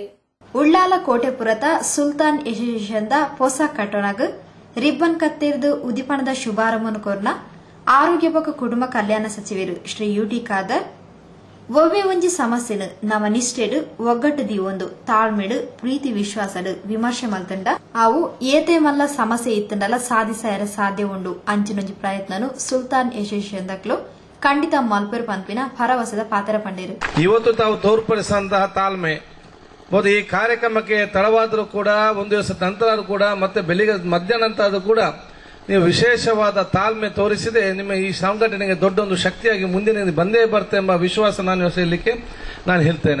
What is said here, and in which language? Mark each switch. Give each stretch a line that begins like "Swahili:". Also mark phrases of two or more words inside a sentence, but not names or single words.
Tulu: ಉಳ್ಳಾಲ ಕೋಟೆಪುರದ ಸುಲ್ತಾನ್ ಅಸೋಸಿಯೇಷನ್ದ ಹೊಸ ಕಟ್ಟಡಗ್ ರಿಬ್ಬನ್ ಕತ್ತೇರ್ದು ಉದ್ದೀಪನದ ಶುಭಾರಂಭನ ಕೋರ್ನ ಆರೋಗ್ಯ ಬೊಕ್ಕ ಕುಟುಂಬ ಕಲ್ಯಾಣ ಸಚಿವರು ಶ್ರೀ ಯುಟಿ ಖಾದರ್ ಒವ್ವೇ ಒಂಜಿ ಸಮಸ್ಯೆನು ನವ ನಿಷ್ಠೆಡು ಒಗ್ಗಟ್ಟದಿ ಒಂದು ತಾಳ್ಮೆಡು ಪ್ರೀತಿ ವಿಶ್ವಾಸಡು ವಿಮರ್ಶೆ ಮಲ್ತಂಡ ಅವು ಏತೆ ಮಲ್ಲ ಸಮಸ್ಯೆ ಇತ್ತಂಡಲ ಸಾಧಿಸಾಯರ ಸಾಧ್ಯ ಉಂಡು ಅಂಚಿನೊಂಜಿ ಪ್ರಯತ್ನನು ಸುಲ್ತಾನ್ ಅಸೋಸಿಯೇಷನ್ ದಕ್ಲು ಖಂಡಿತ ಮಲ್ಪೆರು ಪಂಪಿನ ಭರವಸೆದ ಪಾತ್ರ ಪಂಡೇರು.
Kannada: ಇವತ್ತು ತಾವು ತೋರ್ಪಡಿಸಿದಂತಹ ತಾಳ್ಮೆ ಬಹುದು ಈ ಕಾರ್ಯಕ್ರಮಕ್ಕೆ ತಡವಾದರೂ ಕೂಡ ಒಂದು ದಿವಸ ನಂತರ ಕೂಡ ಮತ್ತೆ ಬೆಳಿಗ್ಗೆ ಮಧ್ಯಾಹ್ನ ಕೂಡ ನೀವು ವಿಶೇಷವಾದ ತಾಳ್ಮೆ ತೋರಿಸಿದೆ ನಿಮ್ಮ ಈ ಸಂಘಟನೆಗೆ ದೊಡ್ಡ ಒಂದು ಶಕ್ತಿಯಾಗಿ ಮುಂದಿನ ಬಂದೇ ಬರುತ್ತೆ ಎಂಬ ವಿಶ್ವಾಸ ನಾನು ಹೇಳಲಿಕ್ಕೆ ನಾನು ಹೇಳ್ತೇನೆ.